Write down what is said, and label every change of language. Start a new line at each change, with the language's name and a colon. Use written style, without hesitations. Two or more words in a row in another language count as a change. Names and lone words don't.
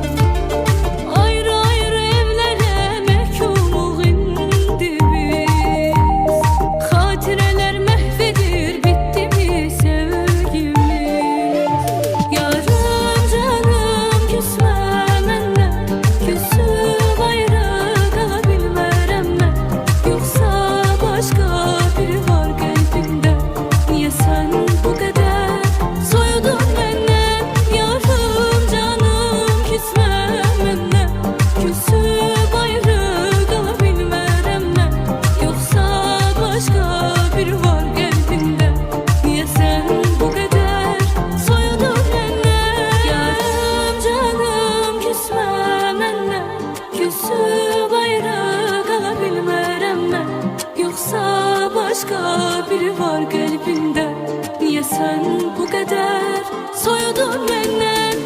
Azerbaijani: Ayrı ayrı evlərə məhkumuq indi biz. Xatirələr məhv edir, bitdi mi sevgimiz? Yarım canım küsmə məndən, küsüb ayrı qala bilmərəm mən.
Turkish: Yoksa başka biri var kalbinde, niye sen bu kadar soyudun benden?
Azerbaijani: Yarım canım küsme məndən, küsüb ayrı qala bilmərəm mən.
Turkish: Yoksa başka biri var kalbinde, niye sen bu kadar soyudun benden?
Azerbaijani: Yarım canım küsme məndən, küsüb ayrı qala bilmərəm mən.
Turkish: Yoksa başka biri var kalbinde, niye sen bu kadar soyudun benden?